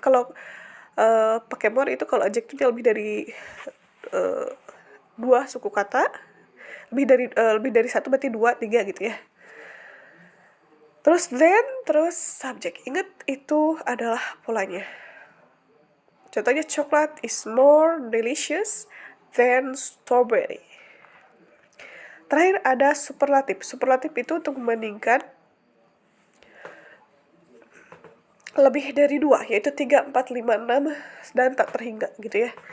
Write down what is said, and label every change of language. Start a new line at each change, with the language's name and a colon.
Indonesian: Kalau pakai more itu kalau adjektifnya lebih dari 2 suku kata, lebih dari 1 berarti 2, 3 gitu ya. Terus then, terus subjek. Ingat itu adalah polanya.
English: Contohnya coklat is more delicious than strawberry.
Indonesian: Terakhir ada superlatif. Superlatif itu untuk membandingkan lebih dari 2, yaitu 3, 4, 5, 6, dan tak terhingga gitu ya.